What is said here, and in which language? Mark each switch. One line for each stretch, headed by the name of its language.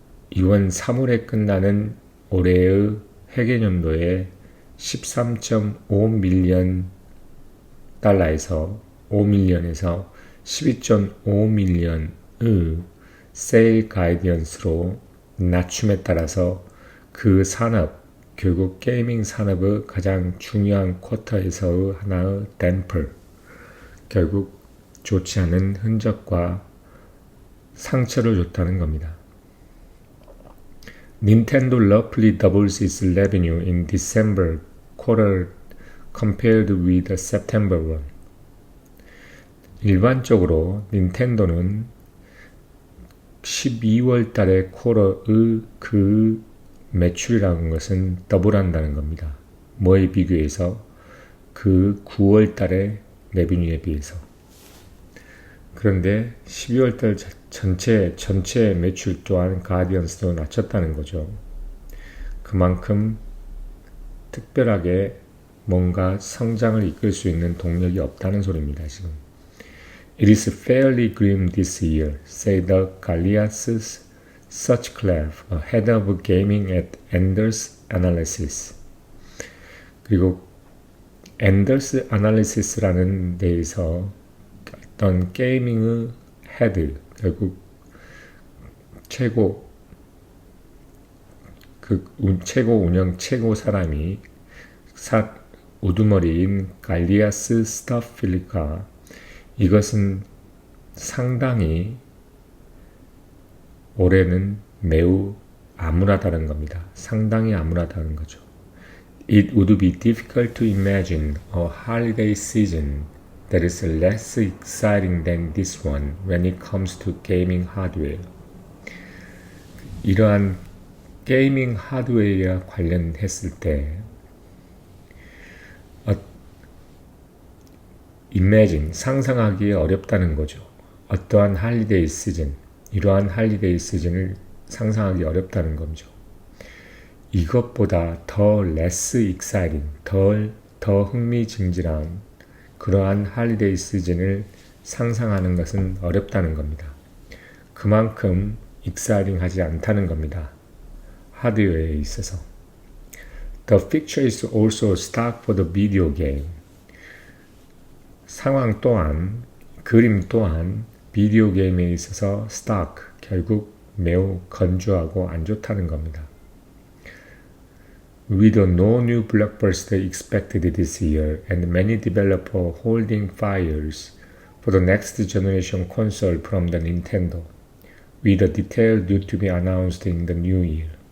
Korean: 이번 3월에 끝나는 올해의 회계연도에 13.5밀리언 달러에서 5밀리언에서 12.5밀리언의 세일 가이던스로 낮춤에 따라서 그 산업, 결국 게이밍 산업의 가장 중요한 쿼터에서의 하나의 댐퍼, 결국 좋지 않은 흔적과 상처를 줬다는 겁니다.
English: Nintendo roughly doubles its revenue in December quarter compared with the September one.
Korean: 일반적으로 닌텐도는 12월 달의 쿼터의 그 매출이라는 것은 더블한다는 겁니다. 뭐에 비교해서? 그 9월 달의 레비뉴에 비해서. 그런데 12월 달 전체 매출 또한 가디언스도 낮췄다는 거죠. 그만큼 특별하게 뭔가 성장을 이끌 수 있는 동력이 없다는 소리입니다, 지금.
English: It is fairly grim this year, said the Galia's Sutcliffe, a head of gaming at Enders Analysis.
Korean: 그리고 Enders Analysis라는 데에서 어떤 게이밍의 헤드, 결국 최고 운영 최고 사람이 우두머리인 갈리아스 스타필리가 이것은 상당히 올해는 매우 암울하다는 겁니다. 상당히 암울하다는 거죠.
English: It would be difficult to imagine a holiday season that is less exciting than this one when it comes to gaming hardware.
Korean: 이러한 게이밍 하드웨어와 관련했을 때 imagine, 상상하기 어렵다는 거죠. 어떠한 할리데이 시즌, 이러한 할리데이 시즌을 상상하기 어렵다는 거죠. 이것보다 더
English: less exciting,
Korean: 더 흥미진진한 그러한 할리데이 시즌을 상상하는 것은 어렵다는 겁니다. 그만큼 exciting하지 않다는 겁니다. 하드웨어에 있어서.
English: The picture is also stark for the video game.
Korean: 상황 또한, 그림 또한 비디오 게임에 있어서 stark, 결국 매우 건조하고 안 좋다는 겁니다.
English: With no new blockbuster expected this year and many developers holding fires for the next generation console from the Nintendo, with a detail due to be announced in the new year.